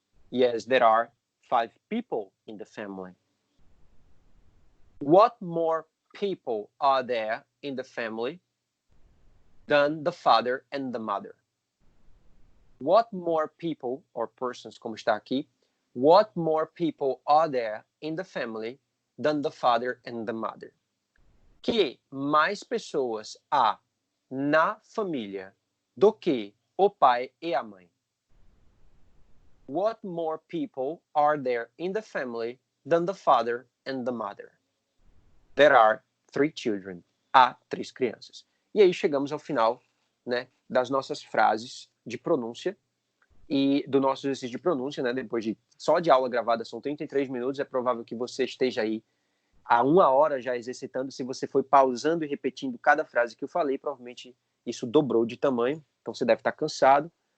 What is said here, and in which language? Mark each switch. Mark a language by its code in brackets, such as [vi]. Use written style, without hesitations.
[en] Yes, there are 5 people in the family. What more people are there in the family than the father and the mother? What more people, or persons, [pt] como está aqui, [en] what more people are there in the family than the father and the mother? [pt] Que mais pessoas há na família do que o pai e a mãe? [en] What more people are there in the family than the father and the mother? There are 3 children. [pt] Há 3 crianças. E aí chegamos ao final, né, das nossas frases de pronúncia e do nosso exercício de pronúncia, né, depois só de aula gravada são 33 minutos, é provável que você esteja aí há 1 hora já exercitando. Se você foi pausando e repetindo cada frase que eu falei, provavelmente isso dobrou de tamanho, então você deve estar cansado.